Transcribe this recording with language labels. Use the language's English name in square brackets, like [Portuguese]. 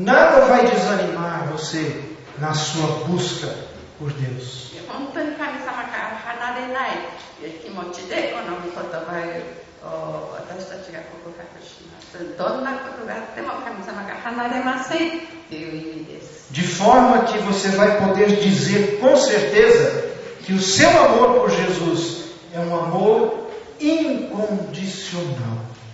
[Portuguese] Nada vai desanimar você na sua busca por Deus. [Japanese] 本当に神様から離れない気持ちでこの御言葉を私たちが告白します。どんなことがあっても神様が離れませんという意味です。 [Portuguese] De forma que você vai poder dizer com certeza que o seu amor por Jesus é um amor incondicional.